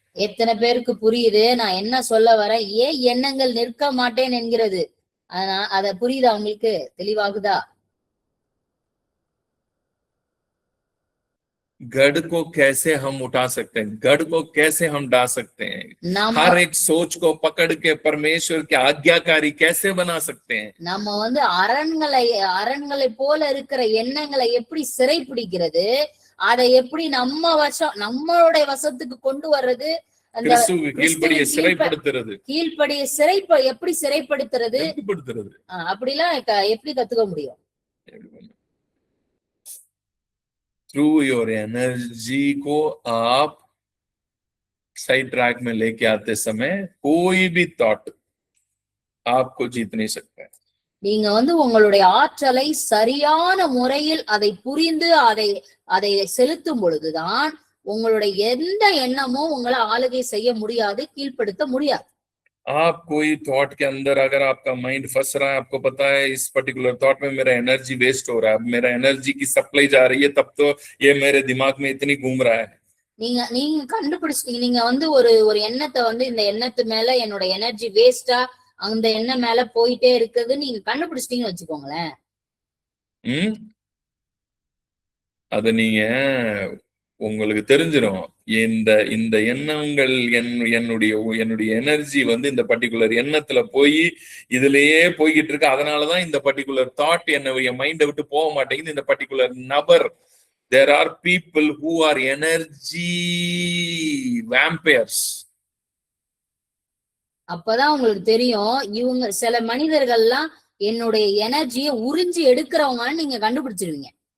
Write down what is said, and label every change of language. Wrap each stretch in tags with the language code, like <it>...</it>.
<ta>எத்தனை பேருக்கு புரியுது நான் என்ன சொல்ல வரேன், ஏன் எண்ணங்கள் நிற்க மாட்டேன் என்கிறது, அத புரியுதா உங்களுக்கு, தெளிவாகுதா?</ta> <hi>गढ़ को कैसे हम उठा सकते हैं, गढ़ को कैसे हम डाल सकते हैं, हर एक सोच को पकड़ के परमेश्वर के आज्ञाकारी कैसे बना सकते हैं।</hi> <ta>நம்ம வந்து அரண்களை போல இருக்கிற எண்ணங்களை எப்படி சிறை பிடிக்கிறது, அதை எப்படி நம்மளுடைய வசத்துக்கு கொண்டு வர்றது, கீழ்ப்படிய சிறைப்படுத்துறது, எப்படி சிறைப்படுத்துறது, அப்படிலாம் எப்படி கத்துக்க முடியும்?</ta> <hi>थ्रू योर एनर्जी को आप सही ट्रैक में लेके आते समय कोई भी थॉट आपको जीत नहीं सकता है।</hi> <ta>நீங்க வந்து உங்களுடைய ஆற்றலை சரியான முறையில் அதை புரிந்து அதை செலுத்தும் பொழுதுதான் உங்களுடைய எந்த எண்ணமும் உங்களை ஆளுகை செய்ய முடியாது, கீழ்ப்படுத்த முடியாது।</ta> <hi>आप कोई थॉट के अंदर अगर आपका माइंड फंस रहा है, आपको पता है इस पर्टिकुलर थॉट में मेरा एनर्जी वेस्ट हो रहा है, मेरा एनर्जी की सप्लाई जा रही है, तब तो ये मेरे दिमाग में इतनी घूम रहा है।</hi> <ta>நீங்க கண்டுபிடிச்சிட்டீங்க, நீங்க வந்து ஒரு எண்ணத்தை வந்து இந்த எண்ணத்து மேல என்னோட எனர்ஜி வேஸ்டா அந்த எண்ணம் மேல போயிட்டே இருக்குது நீங்க கண்டுபிடிச்சிட்டீங்கன்னு வச்சுக்கோங்களேன், அது நீங்க உங்களுக்கு தெரிஞ்சிடும். இந்த இந்த எண்ணங்கள் என்னுடைய எனர்ஜி வந்து இந்த பர்டிகுலர் எண்ணத்துல போய் இதுலயே போய்கிட்டு இருக்கு. அதனாலதான் இந்த பர்டிகுலர் தாட் என்னுடைய மைண்டை விட்டு போக மாட்டேங்குது. இந்த பர்டிகுலர் நபர்,</ta> <en>there are people who are energy vampires.</en> <ta>அப்பதான் உங்களுக்கு தெரியும் இவங்க சில மனிதர்கள்லாம் என்னுடைய எனர்ஜியை உறிஞ்சி எடுக்கிறவங்கன்னு நீங்க கண்டுபிடிச்சிருவீங்க.</ta>